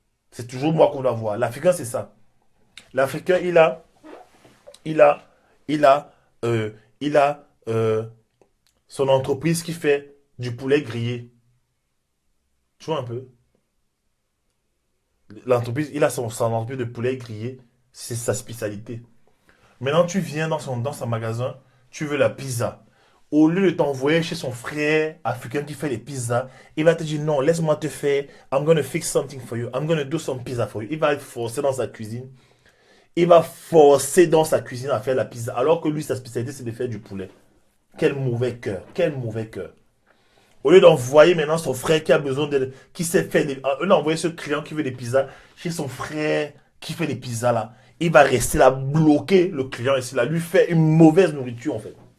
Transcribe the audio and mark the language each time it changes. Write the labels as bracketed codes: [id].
[fr] C'est toujours moi qu'on doit voir. L'Africain, c'est ça. L'Africain, il a, il a, il a son entreprise qui fait du poulet grillé. Tu vois un peu? L'entreprise, il a son entreprise de poulet grillé. C'est sa spécialité. Maintenant, tu viens dans son magasin, tu veux la pizza. Au lieu de t'envoyer chez son frère africain qui fait les pizzas, il va te dire non, laisse-moi te faire. [en] I'm gonna fix something for you. I'm gonna do some pizza for you. [fr] Il va forcer dans sa cuisine. Il va forcer dans sa cuisine à faire la pizza. Alors que lui, sa spécialité, c'est de faire du poulet. Quel mauvais cœur. Quel mauvais cœur. Au lieu d'envoyer maintenant son frère qui a besoin de... Qui sait faire des... Au lieu d'envoyer ce client qui veut des pizzas chez son frère qui fait des pizzas là, il va rester là, bloquer le client ici là, lui faire une mauvaise nourriture en fait.